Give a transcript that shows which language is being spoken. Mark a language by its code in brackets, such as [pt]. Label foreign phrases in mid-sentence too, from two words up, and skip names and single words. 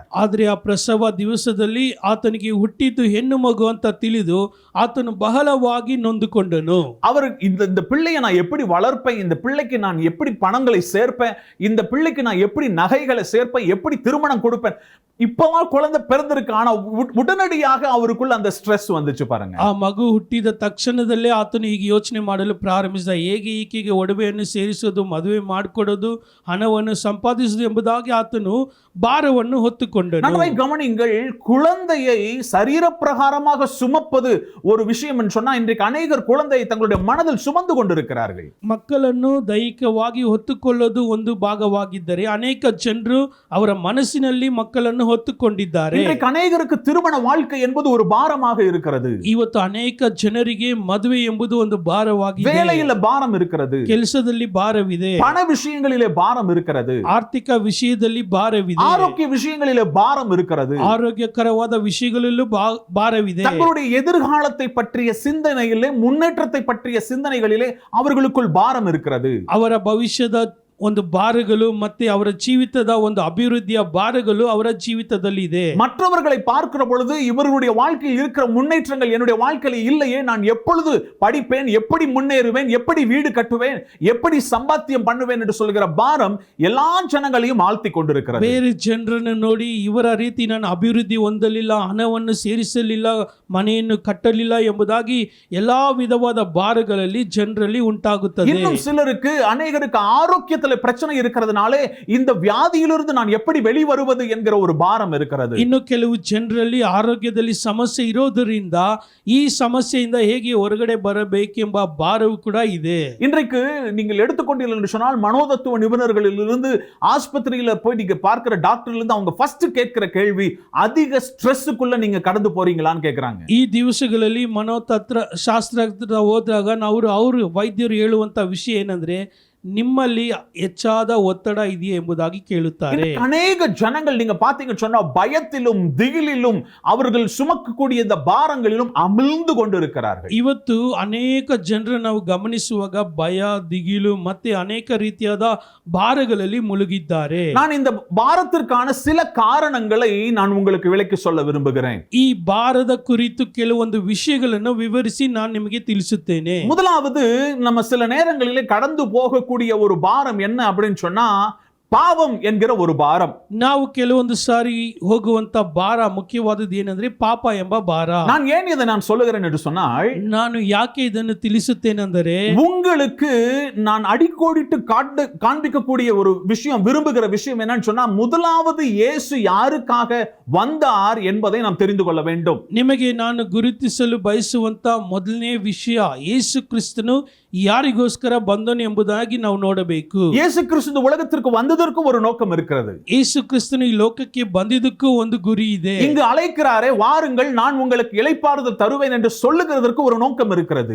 [kn] ಆದರೆ ಆ ಪ್ರಸವ ದಿವಸದಲ್ಲಿ ಆತನಿಗೆ ಹುಟ್ಟಿದ್ದು ಹೆಣ್ಣು ಮಗು ಅಂತ ತಿಳಿದು ಆತನು ಬಹಳವಾಗಿ ನೊಂದುಕೊಂಡನು. [ta] அவர் இந்த பிள்ளையை நான் எப்படி வளர்ப்பேன், இந்த பிள்ளைக்கு நான் எப்படி பணங்களை சேர்ப்பேன், இந்த பிள்ளைக்கு நான் எப்படி நகைகளை சேர்ப்பேன், எப்படி திருமணம் கொடுப்பேன், இப்பதான் குழந்தை பிறந்திருக்கு. ஆனா உடனடியாக அவருக்குள்ள அந்த ஸ்ட்ரெஸ் வந்துச்சு பாருங்க. [kn] ಆ ಮಗು ಹುಟ್ಟಿದ ತಕ್ಷಣದಲ್ಲೇ ಆತನು ಈಗ ಯೋಚನೆ ಮಾಡಲು ಪ್ರಾರಂಭಿಸಿದ, ಹೇಗೆ ಈಕೆಗೆ ಒಡವೆಯನ್ನು ಸೇರಿಸೋದು, ಮದುವೆ ಮಾಡಿಕೊಡೋದು, ಹಣವನ್ನು ಸಂಪಾದಿಸುವುದು ಎಂಬುದಾಗಿ ಆತನು ಭಾರವನ್ನು ಹೊತ್ತುಕೊಂಡನು. [ta] நன்றாய் கவனிங்கள், குழந்தையை சரீர பிரகாரமாக சுமப்பது ஒரு விஷயம் என்று சொன்னா, இன்றைக்கு அநேகர் குழந்தையை தங்களுடைய மனதில் சுமந்து கொண்டிருக்கிறார்கள். [kn] ಮಕ್ಕಳನ್ನು ದೈಹಿಕವಾಗಿ ಹೊತ್ತುಕೊಳ್ಳೋದು ಒಂದು ಭಾಗವಾಗಿದ್ದರೆ ಅನೇಕ ಜನರು ಅವರ ಮನಸ್ಸಿನಲ್ಲಿ ಮಕ್ಕಳನ್ನು ಹೊತ್ತುಕೊಂಡಿದ್ದಾರೆ. [ta] இன்றைக்கு அநேகருக்கு திருமண வாழ்க்கை என்பது ஒரு பாரமாக இருக்கிறது. [kn] ಇವತ್ತು ಅನೇಕ ಜನರಿಗೆ ಮದುವೆ ಎಂಬುದು ಒಂದು ಭಾರವಾಗಿದೆ. [ta] வேலையில பாரம் இருக்கிறது, [kn] ಕೆಲಸದಲ್ಲಿ ಭಾರವಿದೆ, [ta] பண விஷயங்களிலே பாரம் இருக்கிறது, [kn] ಆರ್ಥಿಕ ವಿಷಯದಲ್ಲಿ ಭಾರವಿದೆ, [ta] ஆரோக்கிய விஷயங்களிலே பாரம் இருக்கிறது, [kn] ಆರೋಗ್ಯಕರವಾದ ವಿಷಯಗಳಲ್ಲೂ ಭಾರವಿದೆ. [ta] தங்களுடைய எதிர்காலத்தை பற்றிய சிந்தனையிலே, முன்னேற்றத்தை பற்றிய சிந்தனைகளிலே அவர்களுக்குள் பாரம் இருக்கிறது. [kn] ಅವರ ಭವಿಷ್ಯದ ಒಂದು ಭಾರಗಳು ಮತ್ತೆ ಅವರ ಜೀವಿತದ ಒಂದು ಅಭಿವೃದ್ಧಿಯ ಭಾರಗಳು ಅವರ ಜೀವಿತದಲ್ಲಿ ಇದೆ. [ta] மற்றவர்களை பார்க்கிற பொழுது இவர்களுடைய வாழ்க்கையில் இருக்கிற முன்னேற்றங்கள் என்னுடைய வாழ்க்கையில் இல்லையே, நான் எப்பொழுது படிப்பேன், எப்படி முன்னேறுவேன், எப்படி வீடு கட்டுவேன், எப்படி சம்பாத்தியம் பண்ணுவேன் என்று சொல்கிற பாரம் எல்லா ஜனங்களையும் ஆழ்த்தி கொண்டிருக்கிறது. [kn] ಬೇರೆ ಜನರನ್ನು ನೋಡಿ ಇವರ ರೀತಿ ನಾನು ಅಭಿವೃದ್ಧಿ ಹೊಂದಲಿಲ್ಲ, ಹಣವನ್ನು ಸೇರಿಸಲಿಲ್ಲ, ಮನೆಯನ್ನು ಕಟ್ಟಲಿಲ್ಲ ಎಂಬುದಾಗಿ ಎಲ್ಲಾ ವಿಧವಾದ ಭಾರಗಳಲ್ಲಿ ಜನರಲ್ಲಿ ಉಂಟಾಗುತ್ತದೆ. [ta] இன்னும் சிலருக்கு, அநேகருக்கு ஆரோக்கியத்தில் பிரச்சனை இருக்கிறதுனாலே இந்த வியாதியிலிருந்து நான் எப்படி வெளிவருவது என்கிற ஒரு பாரம் இருக்கிறது. [kn] ಇನ್ನು ಕೆಲವು ಜನರಲ್ಲಿ ಆರೋಗ್ಯದಲ್ಲಿ ಸಮಸ್ಯೆ ಇರೋದರಿಂದ ಈ ಸಮಸ್ಯೆಯಿಂದ ಹೇಗೆ ಹೊರಗಡೆ ಬರಬೇಕೆಂಬ ಭಾರವು ಕೂಡ ಇದೆ. [ta] இன்றைக்கு நீங்கள் எடுத்துக்கொண்டீர்கள் என்று சொன்னால், மனோதத்துவ நிபுணர்களிலிருந்து ஆஸ்பத்திரியில போய் நீங்க பார்க்கிற டாக்டர்ல இருந்து அவங்க ஃபர்ஸ்ட் கேட்கிற கேள்வி, அதிக ஸ்ட்ரெஸ்ஸுக்குள்ள நீங்க கடந்து போறீங்களான்னு கேக்குறாங்க. [kn] ಈ ದಿವಸಗಳಲ್ಲಿ ಮನೋತಂತ್ರ ಶಾಸ್ತ್ರ ಹೋದಾಗ ಅವರು ವೈದ್ಯರು ಹೇಳುವಂತ ವಿಷಯ ಏನಂದ್ರೆ, ನಿಮ್ಮಲ್ಲಿ ಹೆಚ್ಚಾದ ಒತ್ತಡ ಇದೆಯೇ ಎಂಬುದಾಗಿ ಕೇಳುತ್ತಾರೆ. [ta] அநேக ஜனங்கள் நீங்க பாத்தீங்கன்னு சொன்னா பயத்திலும் திகிலிலும் அவர்கள் சுமக்கக்கூடிய இந்த பாரங்களிலும் அமிழ்ந்து கொண்டிருக்கிறார்கள். [kn] ಇವತ್ತು ಅನೇಕ ಜನರು ನಾವು ಗಮನಿಸುವಾಗ ಭಯ, ದಿಗಿಲು ಮತ್ತೆ ಅನೇಕ ರೀತಿಯಾದ ಭಾರಗಳಲ್ಲಿ ಮುಳುಗಿದ್ದಾರೆ. [ta] நான் இந்த பாரத்திற்கான சில காரணங்களை நான் உங்களுக்கு விளக்கி சொல்ல விரும்புகிறேன். [kn] ಈ ಭಾರದ ಕುರಿತು ಕೆಲವೊಂದು ವಿಷಯಗಳನ್ನು ವಿವರಿಸಿ ನಾನು ನಿಮಗೆ ತಿಳಿಸುತ್ತೇನೆ. [ta] முதலாவது, நம்ம சில நேரங்களிலே கடந்து போகக்கூடிய ஒரு பாரம் என்ன அப்படின்னு சொன்னா, பாவம் என்கிற ஒரு பாரம். [kn] ನಾವು ಕೆಲವೊಂದು ಸಾರಿ ಹೋಗುವಂತ ಭಾರ ಮುಖ್ಯವಾದದ್ದು ಏನಂದ್ರೆ ಪಾಪ ಎಂಬ ಭಾರ. [ta] நான் ஏன் இதை நான் சொல்லுகிறேன் என்று சொன்னால், [kn] ನಾನು ಯಾಕೆ ಇದನ್ನು ತಿಳಿಸುತ್ತೇನೆಂದರೆ, [ta] உங்களுக்கு நான் அடிக்கோடிட்டு காண்பிக்கக்கூடிய ஒரு விஷயம், விரும்புகிற விஷயம் என்னன்னு சொன்னா, முதலாவது இயேசு யாருக்காக வந்தார் என்பதை நாம் தெரிந்து கொள்ள வேண்டும். [kn] ನಿಮಗೆ ನಾನು ಗುರುತಿಸಲು ಬಯಸುವಂತ ಮೊದಲನೇ ವಿಷಯ, ಯೇಸು ಕ್ರಿಸ್ತನು ಯಾರಿಗೋಸ್ಕರ ಬಂದನು ಎಂಬುದಾಗಿ ನಾವು ನೋಡಬೇಕು. [ta] இயேசு கிறிஸ்து உலகத்திற்கு வந்ததற்கும் ஒரு நோக்கம் இருக்கிறது. [kn] ಯೇಸು ಕ್ರಿಸ್ತನು ಈ ಲೋಕಕ್ಕೆ ಬಂದಿದ್ದಕ್ಕೂ ಒಂದು ಗುರಿ ಇದೆ. [ta] இங்கு அழைக்கிறாரே, வாருங்கள் நான் உங்களுக்கு இளைப்பாறுதல் தருவேன் என்று சொல்லுகிறதற்கு ஒரு நோக்கம் இருக்கிறது.